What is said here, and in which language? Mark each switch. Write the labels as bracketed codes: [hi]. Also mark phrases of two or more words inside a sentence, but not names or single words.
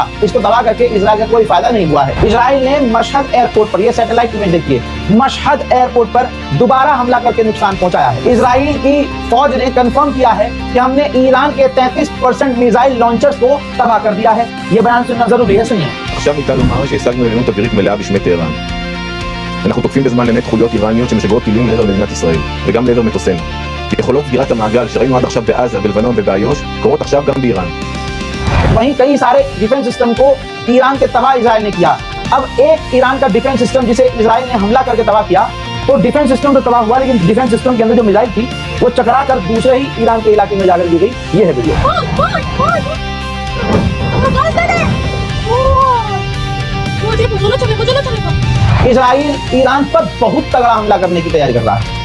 [hi] इसको दबा करके इजराइल का कोई फायदा नहीं हुआ है। इजराइल ने मशहद एयरपोर्ट पर, यह [en] satellite image [hi] देखिए, मशहद एयरपोर्ट पर दोबारा हमला करके नुकसान पहुंचाया है। इजराइल की फौज ने कंफर्म किया है कि हमने ईरान के 33% [en] missile launchers [hi] को तबाह कर दिया है। ये बयान सुनना जरूरी है, सुनिए। [he] עכשיו ניתן לומר שהשגנו עליונות אווירית מלאה בשמי טהרן. אנחנו תוקפים בזמן אמת חוליות איראניות שמשגרות טילים לעבר מדינת ישראל, וגם לעבר מטוסינו. יכולות סגירת המעגל שראינו עד עכשיו בעזה, בלבנון ובאיו"ש, קורות עכשיו גם באיראן. [hi] वहीं कई सारे [en] defense system [hi] को ईरान के तबाह इजराइल ने किया। अब एक ईरान का [en] defense system [hi] जिसे इजराइल ने हमला करके तबाह किया, तो [en] defense system [hi] तो तबाह हुआ, लेकिन [en] defense system [hi] के अंदर जो मिसाइल थी वो चकरा कर दूसरे ही ईरान के इलाके में जाकर दी गई। ये है वीडियो। इजराइल ईरान पर बहुत तगड़ा हमला करने की तैयारी कर रहा है।